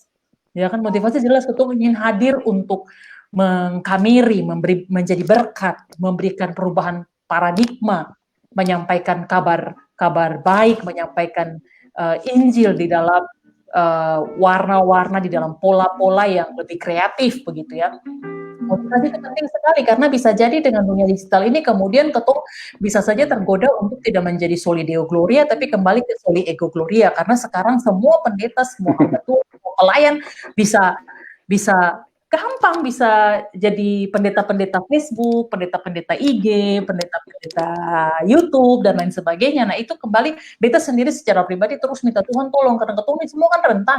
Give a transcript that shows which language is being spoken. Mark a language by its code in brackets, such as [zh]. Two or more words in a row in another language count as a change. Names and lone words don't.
[id] Ya kan, motivasi jelas, ketong ingin hadir untuk mengkamiri, menjadi berkat, memberikan perubahan paradigma, menyampaikan kabar baik, menyampaikan Injil di dalam warna-warna, di dalam pola-pola yang lebih kreatif begitu ya. Motivasi itu penting sekali karena bisa jadi dengan dunia digital ini kemudian ketong bisa saja tergoda untuk tidak menjadi [la] soli deo gloria [id] tapi kembali ke [la] soli ego gloria, [id] karena sekarang semua pendeta, semua hamba Tuhan, semua pelayan bisa gampang bisa jadi pendeta-pendeta Facebook, pendeta-pendeta IG, pendeta-pendeta YouTube dan lain sebagainya. Nah itu kembali beta sendiri secara pribadi terus minta Tuhan tolong, karena ketong ini semua kan rentan.